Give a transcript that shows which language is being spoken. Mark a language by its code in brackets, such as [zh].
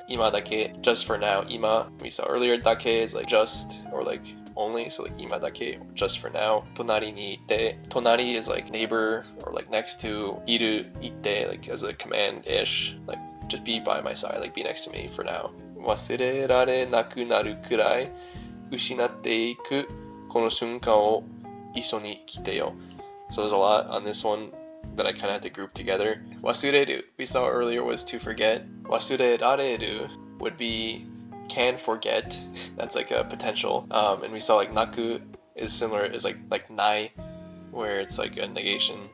[en] Ima dake, just for now. Ima, we saw earlier, dake is like just or like only, so like [ja] ima dake, [en] just for now. [ja] Tonari ni ite. [en] Tonari is like neighbor or like next to. Iru, ite, like as a command-ish, like just be by my side, like be next to me for now. [ja] Wasurerare naku naru kurai 失っていくこの瞬間を一緒に生きてよ. [en] So there's a lot on this one that I kind of had to group together. Wasureru, we saw earlier, was to forget. Wasurerareru would be can forget. That's like a potential. And we saw like naku is similar, is like nai, where it's like a negation.